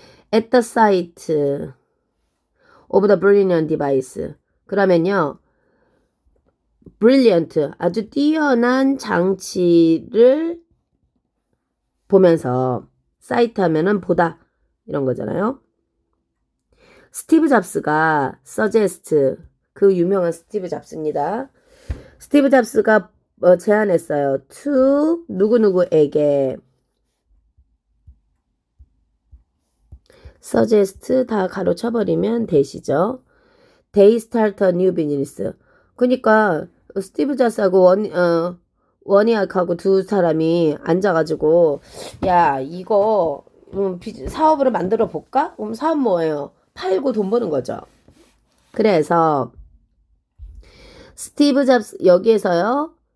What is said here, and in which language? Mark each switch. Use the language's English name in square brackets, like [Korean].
[English] at the site of the brilliant device. [Korean] 그러면요. brilliant, 아주 뛰어난 장치를 보면서 사이트 하면은 보다 이런 거잖아요. 스티브 잡스가 suggest, 그 유명한 스티브 잡스입니다. 스티브 잡스가 제안했어요. to 누구누구에게 suggest 다 가로쳐버리면 대시죠. [English] They start a new business. [Korean] 그러니까 스티브 잡스하고 원희학하고 두 사람이 앉아가지고 야 이거 사업으로 만들어 볼까? 그럼 사업 뭐예요? 팔고 돈 버는 거죠. 그래서 스티브 잡스 여기에서요.